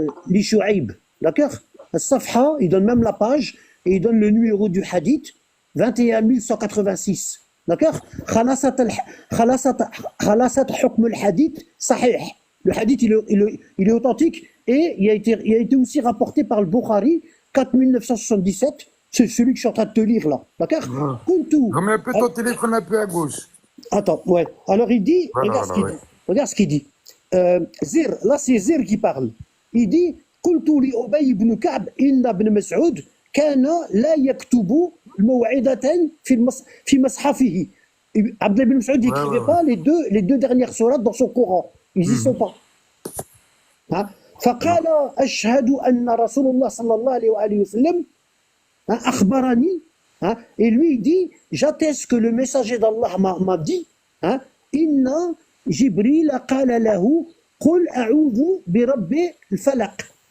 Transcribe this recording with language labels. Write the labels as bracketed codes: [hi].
[fr] لشعيب d'accord الصفحة il donne même la page et il donne le numéro du hadith 21186 d'accord [ar] خلاصة حكم الحديث صحيح [fr] le hadith il est authentique et il a été aussi rapporté par le Bukhari 4977 c'est celui que je suis en train de te lire là d'accord Remets un peu ton téléphone un peu à gauche. Attends, ouais. Alors il dit, Voilà, regarde ce qu'il dit. Zir, là c'est Zir qui parle. Il dit [ar] قلت لأبي بن كعب إن ابن مسعود كان لا يكتب الموعظة في مصحفه. [fr] Abdullah ibn Mas'ud n'écrivait pas les deux dernières sourates dans son Coran. Ils y sont pas. [ar] فقال أشهد أن رسول الله صلى الله عليه وآله وسلم أخبرني [fr] et lui il dit j'atteste que le messager d'Allah m'a dit [ar] inna Jibril qala lahu qul a'udhu bi rabbi al-falaq.